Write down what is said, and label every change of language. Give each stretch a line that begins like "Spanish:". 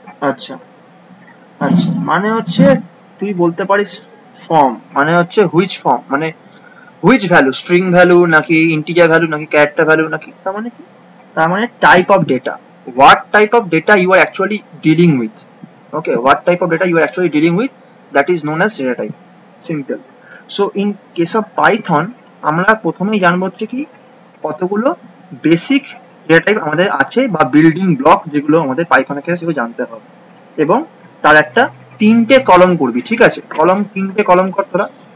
Bangla: আচ্ছা আচ্ছা, মানে হচ্ছে তুই বলতে পারিস ফর্ম, মানে হচ্ছে হুইচ ফর্ম, মানে হুইচ ভ্যালু, স্ট্রিং ভ্যালু নাকি ইন্টিজার ভ্যালু নাকি ক্যারেক্টার ভ্যালু নাকি, তার মানে কি, তার মানে type of data,
English: what type of data you are actually dealing with. Okay, what type of data you are actually dealing with, that is known as data type. Simple. So in case of Python
Bangla: আমরা প্রথমেই জানবো হচ্ছে কি কতগুলো basic data type আমাদের আছে বা building block যেগুলো আমাদের পাইথনের ক্ষেত্রে সেগুলো জানতে হবে, এবং তার একটা 3টে কলম করবি, ঠিক আছে, কলম 3টে কলম কর তোরা।